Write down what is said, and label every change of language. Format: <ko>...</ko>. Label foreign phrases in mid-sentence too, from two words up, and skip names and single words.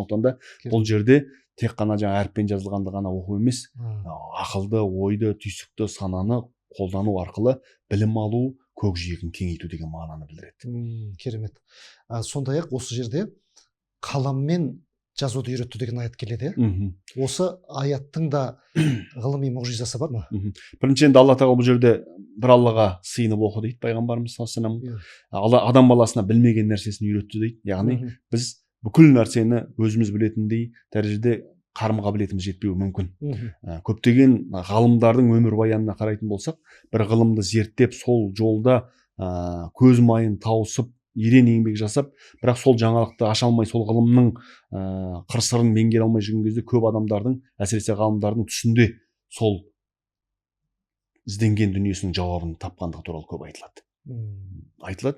<kk>Сондықтан да бұл жерде тек қана жаңа әріппен жазылғанды ғана оқу емес, ақылды, ойды, түйсікті, сананы қолдану арқылы білім алу, көкжиегін кеңейту деген мағынаны білдіреді. Керемет. Сондай-ақ осы жерде қаламмен жазуды үйретті деген аят келеді. Осы аяттың да ғылыми мұғжизасы бар ма? Бірінші енді алла тағала бұл жерде бір аллаға сыйынып оқы дейді пайғамбарымыз</kk> <ar>صلى الله عليه وسلم.</ar> <kk>Алла адам баласына білмеген нәрсесін үйретті дейді. Яғни біз бүкіл нәрсені өзіміз білетіндей дәрежеде қарым қабілетіміз жетпеуі мүмкін. Көптеген ғалымдардың өмірбаянына қарайтын болсақ, бір ғылымды зерттеп, сол жолда көз майын тауысып, ерен еңбек жасап, бірақ сол жаңалықты аша алмай, сол ғылымның қыр-сырын меңгере алмай жүрген кезде көп адамдардың, әсіресе ғалымдардың түсінде сол ізденген дүниесінің жауабын тапқандығы туралы көп айтылады.</kk>